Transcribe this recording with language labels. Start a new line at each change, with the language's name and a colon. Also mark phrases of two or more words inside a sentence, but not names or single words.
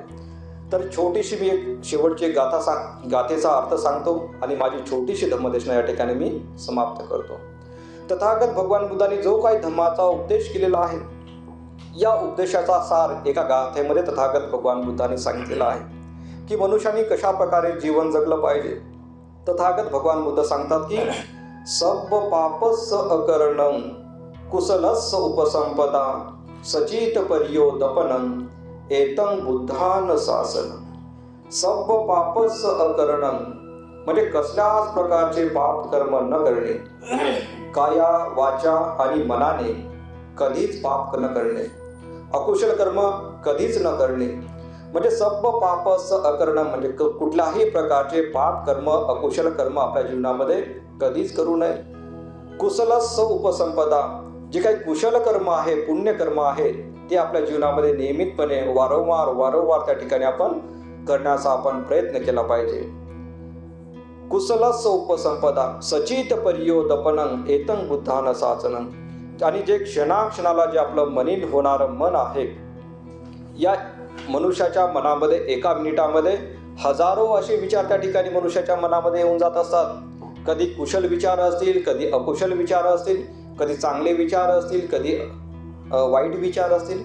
Marathi: तर छोटीशी मी एक शेवटची गाथेचा अर्थ सांगतो आणि माझी छोटीशी धम्मदेशना या ठिकाणी मी समाप्त करतो. तथागत भगवान बुद्धांनी जो काही धम्माचा उपदेश केलेला आहे, या उपदेशाचा सार एका गाथेमध्ये तथागत भगवान बुद्धांनी सांगितलेला आहे की मनुष्याने कशा प्रकारे जीवन जगलं पाहिजे. तथागत भगवान बुद्ध सांगतात की
Pali: सब पापस्स अकरणं कुशलस्स उपसंपदा सचित पर्योदपनं एतं बुद्धान शासनं. सब पापस्स अकरणं
Marathi: म्हणजे कसल्याच प्रकारचे पाप कर्म न करणे, काया, वाचा आणि मनाने कधीच पाप न करणे, अकुशल कर्म कधीच न करणे. म्हणजे
Pali: सब पापस्स अकरणं
Marathi: म्हणजे कुठल्याही प्रकारचे पाप कर्म, अकुशल कर्म आपल्या जीवनामध्ये कधीच करू नये.
Pali: कुशलस्स उपसंपदा,
Marathi: जे काही कुशल कर्म आहे, पुण्यकर्म आहे, ते आपल्या जीवनामध्ये नियमितपणे वारंवार त्या ठिकाणी आपण करण्याचा प्रयत्न केला पाहिजे.
Pali: कुशलस्स उपसंपदा सचित पर्योदपनं एतं बुद्धान शासनं.
Marathi: आणि जे क्षणाक्षणाला जे आपलं मनीन होणारं मन आहे, या मनुष्याच्या मनामध्ये एका मिनिटामध्ये हजारो असे विचार त्या ठिकाणी मनुष्याच्या मनामध्ये येऊन जात असतात. कधी कुशल विचार असतील, कधी अकुशल विचार असतील, कधी चांगले विचार असतील, कधी वाईट विचार असतील.